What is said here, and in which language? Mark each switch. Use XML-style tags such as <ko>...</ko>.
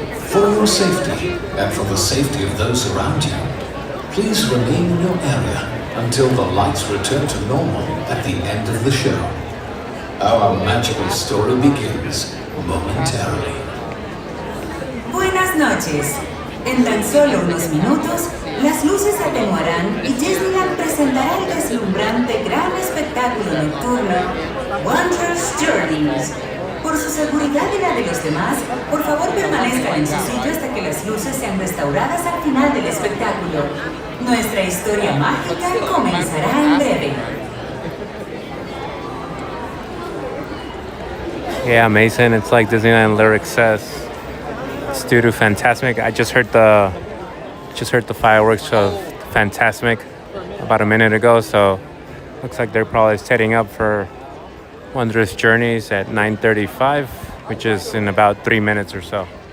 <en>For your safety and for the safety of those around you, please remain in your area until the lights return to normal at the end of the show. Our magical story begins momentarily.</en> <es>Buenas noches. En tan solo unos minutos, las luces se atenuarán y Disneyland presentará el deslumbrante gran espectáculo nocturno Wondrous Journeys. Por su seguridad y la de los demás, por favor permanezcan en su sitio hasta que las luces sean restauradas al final del espectáculo. Nuestra historia mágica comenzará en breve.</es> <en>Yeah, Mason, it's like Disneyland lyrics says. It's due to Fantasmic. I just heard the fireworks of Fantasmic about a minute ago, so looks like they're probably setting up for Wondrous Journeys at 9:35, which is in about 3 minutes or so.</en>